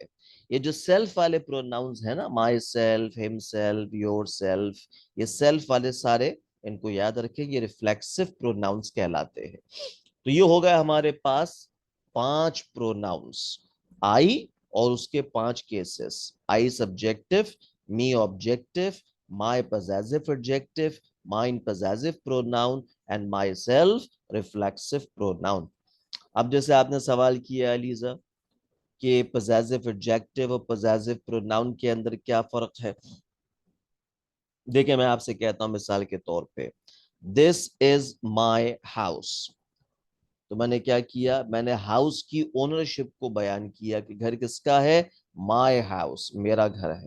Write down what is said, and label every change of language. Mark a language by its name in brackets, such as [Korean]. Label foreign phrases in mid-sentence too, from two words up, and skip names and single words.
[Hindi] ये जो सेल्फ वाले प्रोनाउंस है ना, [English] my self, him self, your self, [Hindi] ये सेल्फ वाले सारे, इनको याद रखें, ये [English] reflexive pronouns [Hindi] कहलाते हैं। तो ये हो गया हमारे पास 5 प्रोनाउंस, आई और उसके 5 केसेस। [English] I subjective, me objective, my possessive adjective, mine possessive pronoun and myself reflexive pronoun. [Hindi] अब जैसे आपने सवाल किया अलीजा कि [English] possessive adjective [Hindi] और [English] possessive pronoun [Hindi] के अंदर क्या फर्क है, देखिए मैं आपसे कहता हूं मिसाल के तौर पे, [English] this is my house. [Hindi] तो मैंने क्या किया, मैंने हाउस की ओनरशिप को बयान किया कि घर किसका है, [English] my house, [Hindi] मेरा घर है।